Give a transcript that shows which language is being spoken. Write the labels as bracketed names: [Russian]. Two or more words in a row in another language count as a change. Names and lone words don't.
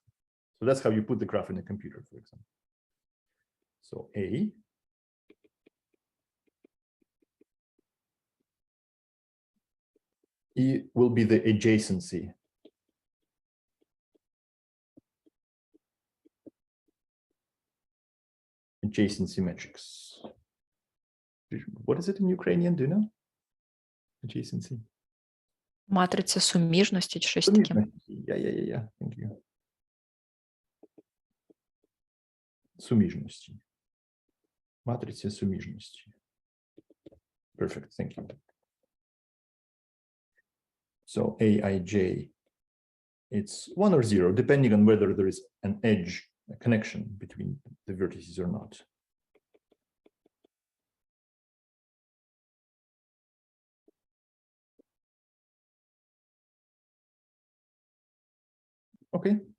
[English] So that's how you put the graph in a computer, for example. So A E will be the adjacency. Adjacency matrix. What is it in Ukrainian? Do you know? Adjacency. [Ukrainian] Матриця суміжності чи щось таке. [English] Yeah. Thank you. [Ukrainian] Суміжності. Матриця суміжності. [English] Perfect. Thank you. So Aij, it's 1 or 0, depending on whether there is an edge, a connection between the vertices or not. Okay.